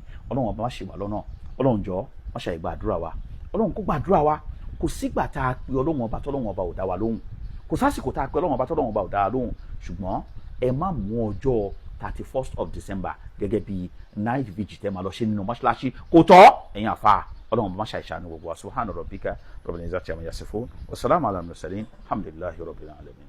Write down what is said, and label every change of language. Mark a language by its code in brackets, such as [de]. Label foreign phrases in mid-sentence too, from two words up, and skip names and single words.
[yo] Ọlọ́run ọba má ṣe wà lọ́nà, Ọlọ́run jọ̀ọ́ má ṣe gbàdúrà wa, Ọlọ́run kó gbàdúrà wa. Kò sígbà tá a pe Ọlọ́run ọba tọ́lọ́run ọba ò dá wa lóhùn, kò sásìkò tá a pe Ọlọ́run ọba tọ́lọ́run ọba ò dá wa lóhùn, ṣùgbọ́n ẹ má mú ọjọ́ [en] 31st of December [yo] gẹ́gẹ́ bí [en] night vigil [yo] tẹ́ máa lọ ṣe nínú mọ́ṣáláṣí, kò tọ́ ẹ̀yin àfa. Ọlọ́run má ṣe àìṣàánú gbogbo wa. [ar] سبحان ربك رب العزة عما يصفون وسلام على المرسلين والحمد لله رب العالمين.